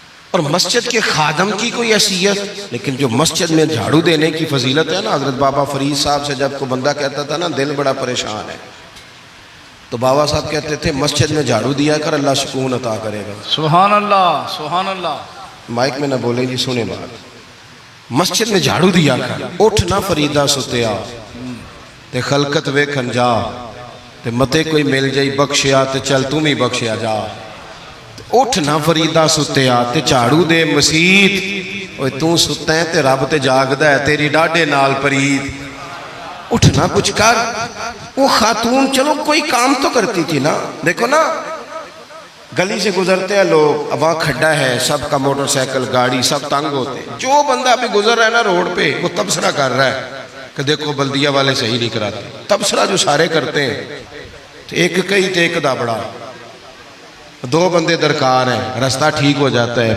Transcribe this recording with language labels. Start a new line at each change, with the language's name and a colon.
Urdu: اور مسجد کے خادم کی کوئی حیثیت، لیکن جو مسجد میں جھاڑو دینے کی فضیلت ہے نا، حضرت بابا فرید صاحب سے جب کو بندہ کہتا تھا نا دل بڑا پریشان ہے، تو بابا صاحب کہتے تھے مسجد میں جھاڑو دیا کر، اللہ سکون عطا کرے گا. سبحان اللہ. سبحان اللہ. مائک میں نہ بولیں جی، سنیں بات. مسجد میں جھاڑو دیا کر.
Punjabi: اٹھ نہ فریدہ ستیا تے خلقت ویکھن جا، تے متے کوئی مل جائی بخشیا تے چل تم ہی بخشیا جا. اٹھ نہ فریدہ ستیا تے جھاڑو دے مسیت، اوے تو ستا ہے تے رب تے جاگدا ہے، تیری ڈاڈے نال پرید. اٹھنا کچھ کر. وہ خاتون چلو کوئی کام تو کرتی تھی نا.
Urdu: دیکھو نا گلی سے گزرتے ہیں لوگ، اب وہاں کھڈا ہے، سب کا موٹر سائیکل گاڑی سب تنگ ہوتے ہیں. جو بندہ ابھی گزر رہا ہے نا روڈ پہ، وہ تبصرہ کر رہا ہے کہ دیکھو بلدیہ والے صحیح نہیں کراتے. تبصرہ جو سارے کرتے ہیں،
Punjabi: ایک کئی تے ایک دا بڑا،
Urdu: 2 بندے درکار ہیں، رستہ ٹھیک ہو جاتا ہے.